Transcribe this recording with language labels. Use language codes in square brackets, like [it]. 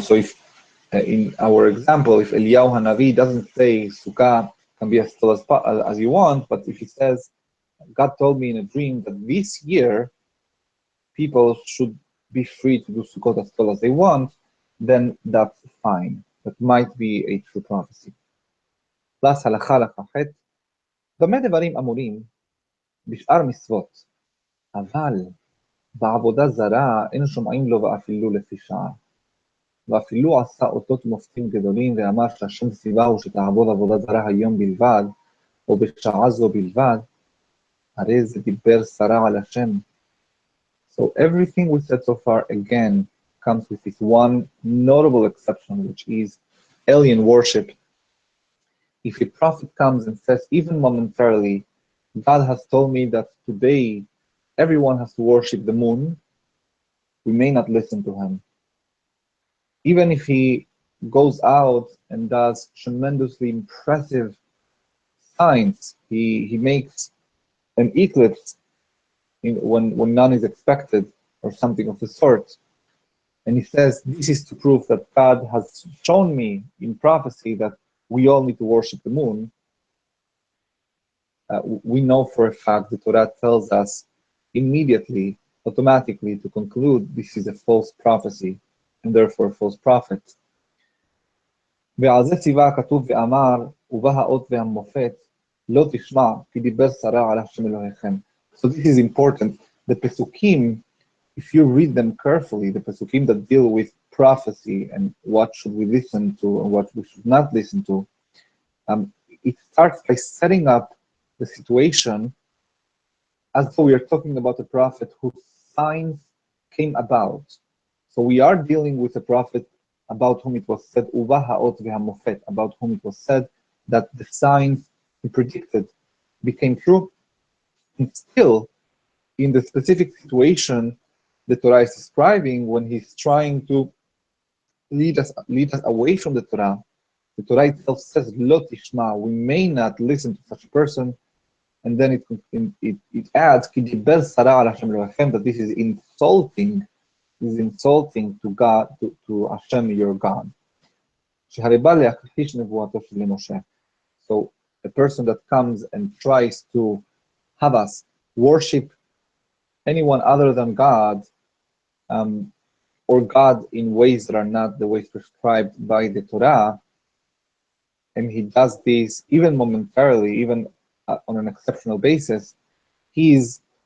[en] So if, in our example, if Eliyahu HaNavi doesn't say Sukkah can be as tall as you want, but if he says, God told me in a dream that this year people should be free to do Sukkot as tall as they want, then that's fine. That might be a true prophecy. [he] Plus, הלכה לח"ח, במה דברים אמורים בשאר מצוות, אבל בעבודה זרה אין שומעים לו ואפילו לפי שעה. ואפילו עשה אותות מופתים גדולים ואמר שהשם ציווהו שתעבוד עבודה זרה היום בלבד, או בשעה זו בלבד, הרי זה דיבר סרה על השם. [en] So everything we said so far again comes with this one notable exception, which is alien worship. If a prophet comes and says, even momentarily, God has told me that today everyone has to worship the moon, we may not listen to him. Even if he goes out and does tremendously impressive signs, he makes an eclipse when none is expected, or something of the sort. And he says, this is to prove that God has shown me in prophecy that we all need to worship the moon. We know for a fact the Torah tells us immediately, automatically, to conclude this is a false prophecy, and therefore a false prophet. [he] ועל זה ציווה הכתוב ואמר, ובא האות והמופת, לא תשמע, כי דיבר סרה על השם אלוהיכם. [en] So this is important. The Pesukim, if you read them carefully, the Pesukim that deal with prophecy and what should we listen to and what we should not listen to, it starts by setting up the situation as though we are talking about a prophet whose signs came about. So we are dealing with a prophet about whom it was said, [he] Uva ha'ot ve'hamofet, [en] about whom it was said that the signs he predicted became true. And still, in the specific situation the Torah is describing, when he's trying to lead us away from the Torah itself says, [he] Lo tishma, [en] we may not listen to such a person, and then it adds, [he] Ki diber sara al Hashem Elohechem, [en] that this is insulting to God, to Hashem, your God. [he] שהרי בא להכחיש נבואתו של משה. [en] So a person that comes and tries to have us worship anyone other than God, or God in ways that are not the ways prescribed by the Torah, and he does this even momentarily, even on an exceptional basis, he's